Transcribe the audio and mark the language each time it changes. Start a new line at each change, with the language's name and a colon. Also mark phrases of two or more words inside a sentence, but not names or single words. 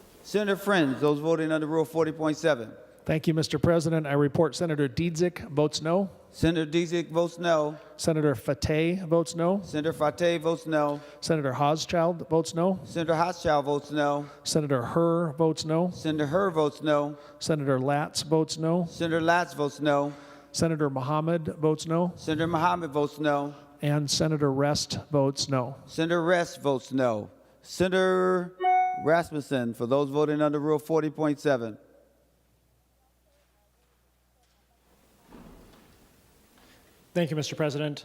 English: Senator Friends, those voting under Rule 40.7. Thank you, Mr. President. I report Senator Dietzick votes no. Senator Dietzick votes no. Senator Fateh votes no. Senator Fateh votes no. Senator Hauschild votes no. Senator Hochschild votes no. Senator Herr votes no. Senator Herr votes no. Senator Latz votes no. Senator Latz votes no. Senator Mohammed votes no. Senator Mohammed votes no. And Senator Rest votes no. Senator Rest votes no. Senator Rasmussen, for those voting under Rule 40.7. Thank you, Mr. President.